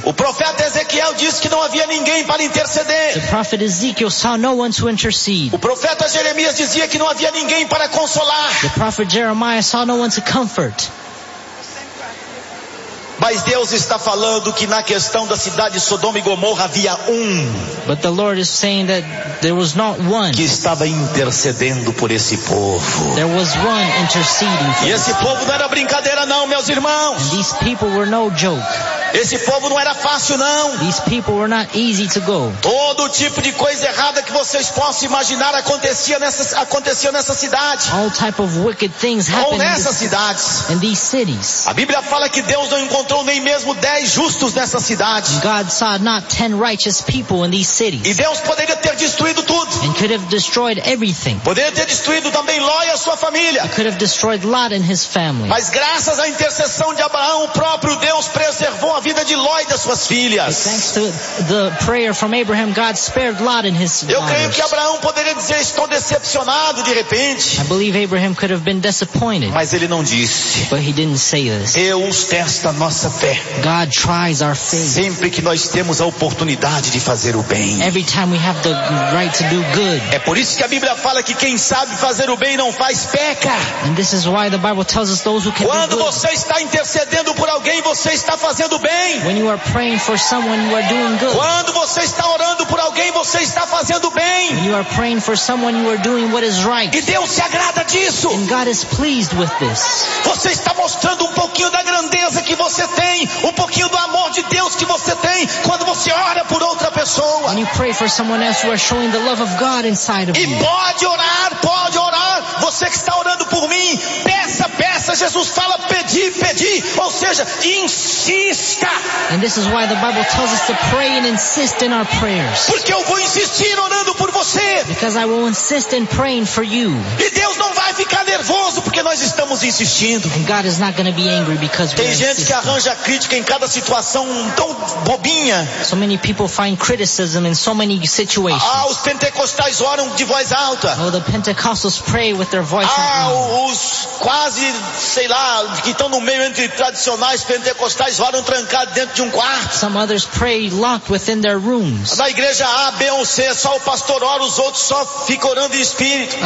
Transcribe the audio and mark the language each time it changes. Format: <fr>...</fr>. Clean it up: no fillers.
<pt>O profeta Ezequiel disse que não havia ninguém para interceder.</pt> <en>The prophet Ezekiel saw no one to intercede.</en> <pt>O profeta Jeremias dizia que não havia ninguém para consolar.</pt> <en>The prophet Jeremiah saw no one to comfort.</en> <pt>Mas Deus está falando que na questão da cidade de Sodoma e Gomorra havia um.</pt> <en>But the Lord is saying that there was not one.</en> <pt>Que estava intercedendo por esse povo.</pt> <en>There was one interceding for</en> <pt>e esse povo não era brincadeira não, meus irmãos.</pt> <en>And these people were no joke.</en> <pt>Esse povo não era fácil não.</pt> <en>These people were not easy to go.</en> <pt>Todo tipo de coisa errada que vocês possam imaginar acontecia nessa cidade.</pt> <en>All type of wicked things happened.</en> <pt>Ou nessas cidades.</pt> <en>In these cities.</en> <pt>A Bíblia fala que Deus não encontrou nem mesmo 10 justos nessa cidade.</pt> <en>God saw not 10 righteous people in these cities.</en> <pt>E Deus poderia ter destruído tudo.</pt> <en>And could have destroyed everything.</en> <pt>Poderia ter destruído também Ló e a sua família.</pt> <en>He could have destroyed Lot and his family.</en> <pt>Mas graças à intercessão de Abraão, o próprio Deus preservou a vida de Ló e das suas filhas.</pt> <en>But thanks to the prayer from Abraham, God spared Lot and his daughters.</en> <pt>Eu creio que Abraão poderia dizer, estou decepcionado de repente.</pt> <en>I believe Abraham could have been disappointed.</en> <pt>Mas ele não disse.</pt> <en>But he didn't say this.</en> <pt>Deus testa nossa fé.</pt> <en>God tries our faith.</en> <pt>Sempre que nós temos a oportunidade de fazer o bem.</pt> <en>Every time we have the right to do good.</en> <pt>É por isso que a Bíblia fala que quem sabe fazer o bem não faz peca.</pt> <en>And this is why the Bible tells us those who can</en> <pt>quando</pt> <en>do good.</en> <pt>Quando você está intercedendo por alguém, você está fazendo bem.</pt> <en>When you are praying for someone, you are doing good.</en> <pt>Quando você está orando por alguém, você está fazendo bem.</pt> <en>When you are praying for someone, you are doing what is right.</en> <pt>E Deus se agrada disso.</pt> <en>And God is pleased with this.</en> <pt>Você está mostrando um pouquinho da grandeza que você tem, um pouquinho do amor de Deus que você tem quando você ora por outra pessoa.</pt> <en>When you pray for someone else, you are showing the love of God inside of</en> <pt>you. E pode orar, você que está orando por mim, peça, peça, Jesus fala, pedi, pedi, ou seja, insista.</pt> <en>And this is why the Bible tells us to pray and insist in our prayers.</en> <pt>Porque eu vou insistir orando por você.</pt> <en>Because I will insist in praying for you.</en> <pt>E Deus não vai ficar nervoso porque nós estamos insistindo.</pt> <en>And God is not going to be angry because we're</en> <pt>que arranja crítica em cada situação tão bobinha.</pt> <en>So many people find criticism in so many situations.</en> <pt>Ah, os pentecostais oram de voz alta.</pt> <en>Oh, the Pentecostals pray with their voice loud.</en> <pt>Ah, os quase, sei lá, que estão no meio entre tradicionais pentecostais oram trancados dentro de quarto.</pt> <en>Some others pray locked within their rooms.</en> <pt>Na igreja A, B ou C, só o pastor ora, os outros só ficam orando em espírito.</pt>